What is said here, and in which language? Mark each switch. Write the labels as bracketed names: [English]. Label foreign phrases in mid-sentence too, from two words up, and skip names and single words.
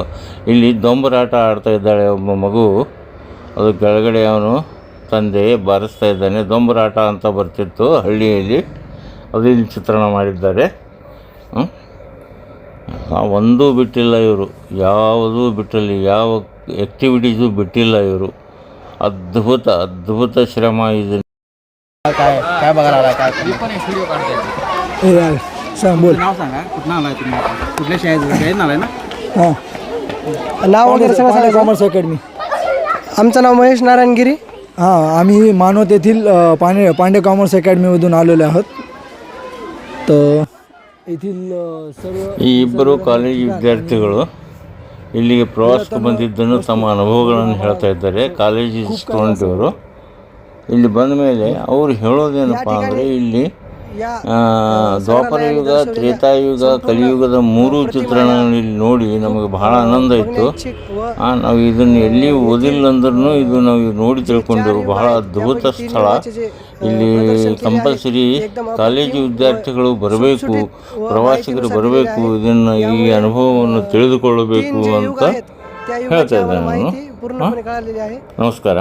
[Kannada] ಇಲ್ಲಿ ದೊಂಬರಾಟ ಆಡ್ತಾ ಇದ್ದಾಳೆ ಒಬ್ಬ ಮಗು. ಅದು ಕೆಳಗಡೆ ಅವನು ತಂದೆ ಬಾರಿಸ್ತಾ ಇದ್ದಾನೆ. ದೊಂಬರಾಟ ಅಂತ ಬರ್ತಿತ್ತು ಹಳ್ಳಿಯಲ್ಲಿ, ಅದು ಇಲ್ಲಿ ಚಿತ್ರಣ ಮಾಡಿದ್ದಾರೆ. ಒಂದೂ ಬಿಟ್ಟಿಲ್ಲ ಇವರು, ಯಾವುದೂ ಬಿಟ್ಟಿಲ್ಲ, ಯಾವ ಆ್ಯಕ್ಟಿವಿಟೀಸು ಬಿಟ್ಟಿಲ್ಲ ಇವರು. ಅದ್ಭುತ ಶ್ರಮ ಇದೆ. [Marathi] काय बघायला आला काय व्हिडिओ काढताय? सांग बोल. नाव सांगा, कुठं आलाय तुम्ही? कुठल्या शाळेत आलाय ना? हां, नाव वगैरे सगळं सांगायचं. कॉमर्स अकॅडमी. आमचं नाव महेश नारायण गिरी. हां, आम्ही मानवत येथील पांडे कॉमर्स अकॅडमीमधून आलेलो आहोत. तर येथील सर्व [Kannada] ಈ ಇಬ್ಬರು ಕಾಲೇಜ್ ವಿದ್ಯಾರ್ಥಿಗಳು ಇಲ್ಲಿಗೆ ಪ್ರವಾಸಕ್ಕೆ ಬಂದಿದ್ದನ್ನು ತಮ್ಮ ಅನುಭವಗಳನ್ನು ಹೇಳ್ತಾ ಇದ್ದಾರೆ. ಕಾಲೇಜ್ ಸ್ಟೂಡೆಂಟ್ ಇವರು. ಇಲ್ಲಿ ಬಂದ ಮೇಲೆ ಅವರು ಹೇಳೋದೇನಪ್ಪ ಅಂದರೆ, ಇಲ್ಲಿ ದ್ವಾಪರ ಯುಗ, ತ್ರೇತಾಯುಗ, ಕಲಿಯುಗದ 3 ಚಿತ್ರಣಗಳಲ್ಲಿ ನೋಡಿ ನಮಗೆ ಬಹಳ ಆನಂದ ಇತ್ತು. ನಾವು ಇದನ್ನು ಎಲ್ಲಿ ಓದಿಲ್ಲ ಅಂದ್ರೂ ಇದು ನಾವು ನೋಡಿ ತಿಳ್ಕೊಂಡೆವು. ಬಹಳ ಅದ್ಭುತ ಸ್ಥಳ. ಇಲ್ಲಿ ಕಂಪಲ್ಸರಿ ಕಾಲೇಜು ವಿದ್ಯಾರ್ಥಿಗಳು ಬರಬೇಕು, ಪ್ರವಾಸಿಗರು ಬರಬೇಕು, ಇದನ್ನು ಈ ಅನುಭವವನ್ನು ತಿಳಿದುಕೊಳ್ಳಬೇಕು ಅಂತ ಹೇಳ್ತಾ ಇದ್ದೇನೆ ನಾನು. ನಮಸ್ಕಾರ.